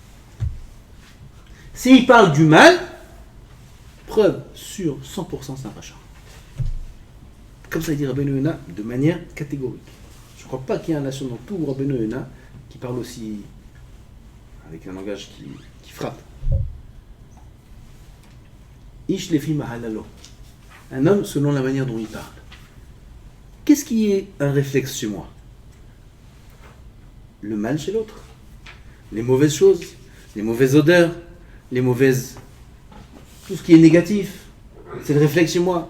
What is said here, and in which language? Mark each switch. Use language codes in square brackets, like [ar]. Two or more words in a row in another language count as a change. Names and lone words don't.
[fr] S'il parle du mal, preuve sûre 100% c'est un rachat. Comme ça il dit Rabbeinu Yonah de manière catégorique. Je ne crois pas qu'il y ait un nation dans tout Rabbeinu Yonah qui parle aussi avec un langage qui frappe. [he] איש לפי מהללו. [fr] Un homme selon la manière dont il parle. Qu'est-ce qui est un réflexe chez moi? Le mal chez l'autre, les mauvaises choses, les mauvaises odeurs, les mauvaises... tout ce qui est négatif. C'est le réflexe chez moi.